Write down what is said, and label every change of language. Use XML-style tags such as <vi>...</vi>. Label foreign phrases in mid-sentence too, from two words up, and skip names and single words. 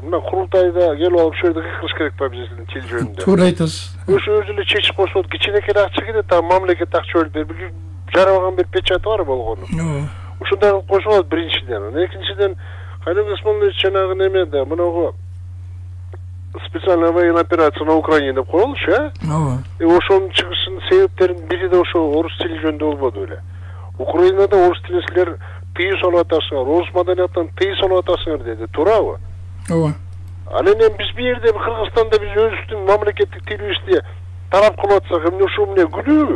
<ky>Мына курултайда келип алып ошол жерде кылыш керек ба биздин тил жөнүндө? Туура айтасыз. Ошо өзү эле чечип койсо болот. Кичинекей акча кетет, а мамлекет акча бөлүп берип жарабаган бир печаты бар болгону. Ушундай кылып койсо болот биринчиден. Экинчиден, Каныбек Исмаилович жанагы немеде, мынагу</ky> <ru>специальная военная операция на Украине</ru> <ky>деп коелушу, ошонун чыгышынын себептеринин бири да ошо орус тили жөнүндө болбоду эле. Украинада орус тилин силер тыюу салып атасыңар, орус маданияттан тыюу салып атасыңар деди, туурабы? Ооба. Анан эми биз бу жерде Кыргызстанда биз өзүбүздүн мамлекеттик тилибизди талап кылып атсак, эмне ошо эмне күнүүбү?</ky>